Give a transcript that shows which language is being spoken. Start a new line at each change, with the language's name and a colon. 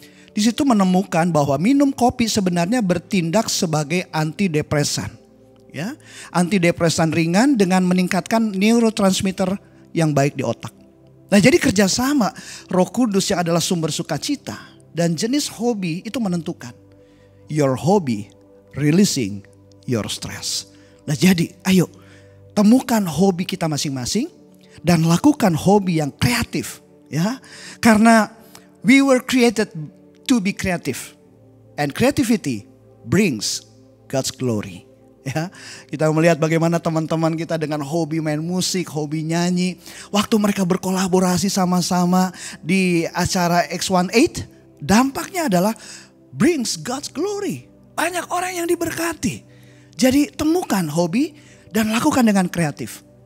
Indonesian: Di situ menemukan bahwa minum kopi sebenarnya bertindak sebagai antidepresan. Ya, antidepresan ringan dengan meningkatkan neurotransmitter yang baik di otak. Nah, jadi kerjasama Roh Kudus yang adalah sumber sukacita dan jenis hobi itu menentukan.
English: Your hobby releasing your stress.
Indonesian: Nah, jadi ayo temukan hobi kita masing-masing dan lakukan hobi yang kreatif, ya.
English: Karena we were created to be creative, and creativity brings God's glory.
Indonesian: Ya, kita melihat bagaimana teman-teman kita dengan hobi main musik, hobi nyanyi, waktu mereka berkolaborasi sama-sama di acara X18, dampaknya adalah
English: brings God's glory.
Indonesian: Banyak orang yang diberkati. Jadi temukan hobi dan lakukan dengan kreatif.